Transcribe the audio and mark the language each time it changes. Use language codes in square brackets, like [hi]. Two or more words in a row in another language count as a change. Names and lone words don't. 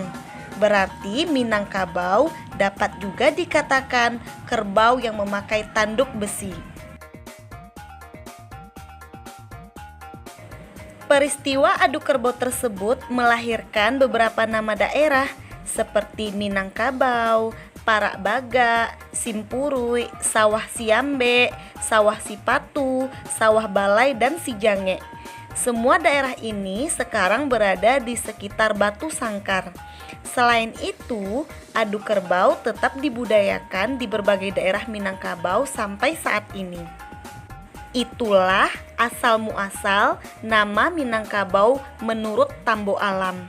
[id] Berarti Minangkabau dapat juga dikatakan kerbau yang memakai tanduk besi. Peristiwa adu kerbau tersebut melahirkan beberapa nama daerah seperti Minangkabau, Parakbaga, Simpurui, Sawah Siambe, Sawah Sipatu, Sawah Balai, dan Sijange. Semua daerah ini sekarang berada di sekitar Batu Sangkar. Selain itu, adu kerbau tetap dibudayakan di berbagai daerah Minangkabau sampai saat ini. Itulah asal-muasal nama Minangkabau menurut Tambo Alam.